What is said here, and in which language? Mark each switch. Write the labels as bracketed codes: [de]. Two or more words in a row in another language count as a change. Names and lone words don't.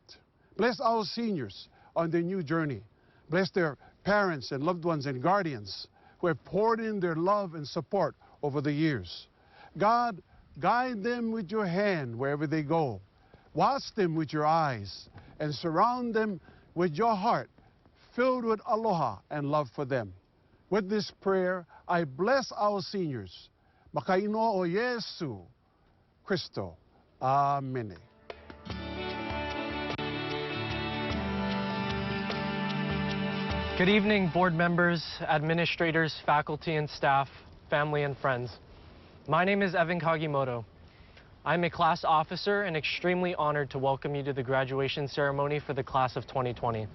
[en] Bless our seniors on their new journey. Bless their parents and loved ones and guardians who have poured in their love and support over the years. God, guide them with your hand wherever they go. Watch them with your eyes and surround them with your heart filled with aloha and love for them. With this prayer, I bless our seniors. [haw] Makaino o Yesu Christo. [en] Amen. Good evening, board members, administrators, faculty and staff, family and friends. My name is Evan Kagimoto. I'm a class officer and extremely honored to welcome you to the graduation ceremony for the class of 2020.